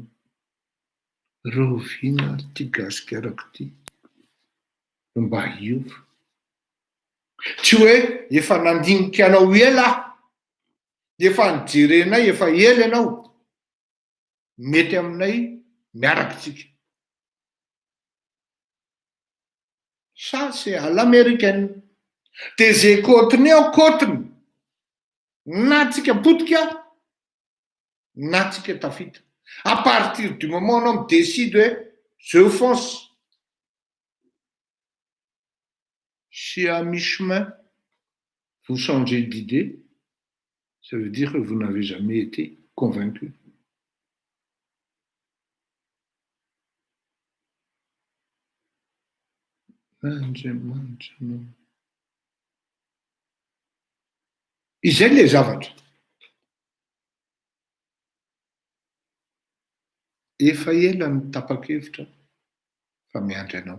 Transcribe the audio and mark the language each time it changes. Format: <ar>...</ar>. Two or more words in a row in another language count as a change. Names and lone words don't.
<mg>Roviana ary ty gasikarako ty mba hiova. Tsy hoe efa nandinika anao ela, efa nijerenay, efa ela ianao, mety aminay miarakitsika.</mg> <fr>Ça, c'est à l'américaine.</fr> <mg>Dia zay kotiny eo kotiny, na tsika potika, na tsika tafita.</mg> <fr>À partir du moment où on décide je fonce. Si à mi-chemin, vous changez d'idée, ça veut dire que vous n'avez jamais été convaincu.</fr> <mg>Izay le zavatra. Efa ela ny tapa-kevitra fa miandry anao.</mg>